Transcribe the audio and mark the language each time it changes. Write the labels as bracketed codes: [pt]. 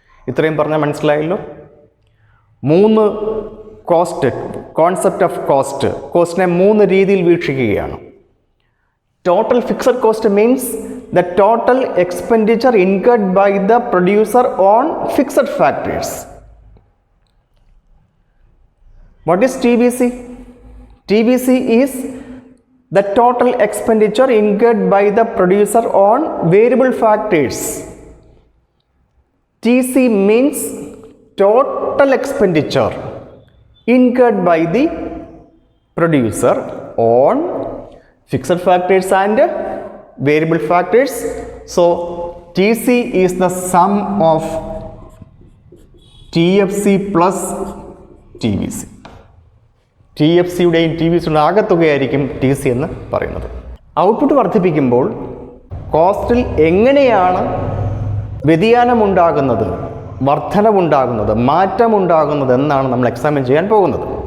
[ml] ഇത്രയും പറഞ്ഞാൽ മനസ്സിലായല്ലോ. 3 കോസ്റ്റ്, കോൺസെപ്റ്റ് ഓഫ് കോസ്റ്റിനെ 3 രീതിയിൽ വീക്ഷിക്കുകയാണ്. [en] Total fixed cost means the total expenditure incurred by the producer on fixed factors. What is TVC? TVC is the total expenditure incurred by the producer on variable factors. TC means total expenditure incurred by the producer on fixed factors and variable factors. So TC is the sum of TFC plus TVC. [ml] TFCയുടെയും TVCയുടെ ആകത്തുകയായിരിക്കും TC എന്ന് പറയുന്നത്. Output വർദ്ധിപ്പിക്കുമ്പോൾ കോസ്റ്റിൽ എങ്ങനെയാണ് വ്യതിയാനമുണ്ടാകുന്നത്, വർധനവുണ്ടാകുന്നത്, മാറ്റമുണ്ടാകുന്നത് എന്നാണ് നമ്മൾ examine ചെയ്യാൻ പോകുന്നത്.